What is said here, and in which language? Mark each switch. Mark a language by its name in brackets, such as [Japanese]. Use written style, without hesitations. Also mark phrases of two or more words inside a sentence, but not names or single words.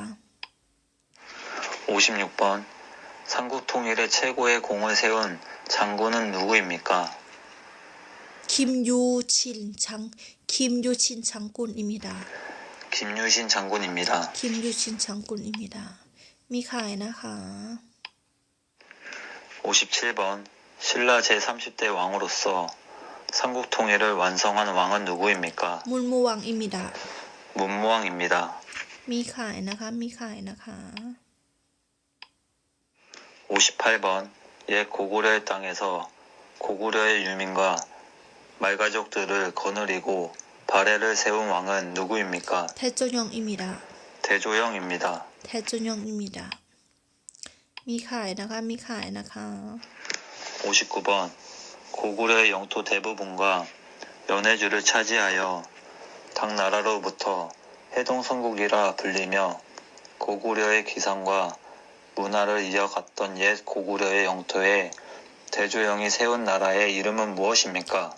[Korean] 56번 삼국 통일의 최고의 공을 세운 장군은 누구입니까? 김유신 장군입니다 김유신 장군입니다. 김유신 장군입니다 [Thai] มีขายนะคะ [Korean] 57번 신라 제30대 왕으로서 삼국 통일을 완성한 왕은 누구입니까? 문무왕입니다 문무왕입니다. [Thai] มีขายนะคะ [Korean] 58번 옛 고구려의 땅에서 고구려의 유민과 말가족들을 거느리고 발해를 세운 왕은 누구입니까? 대조영입니다 대조영입니다. 대조영입니다 [Thai] มีขายนะคะ [Korean] 59번 고구려의 영토 대부분과 연해주를 차지하여 당나라로부터 해동성국이라 불리며 고구려의 기상과 문화를 이어갔던 옛 고구려의 영토에 대조영이 세운 나라의 이름은 무엇입니까?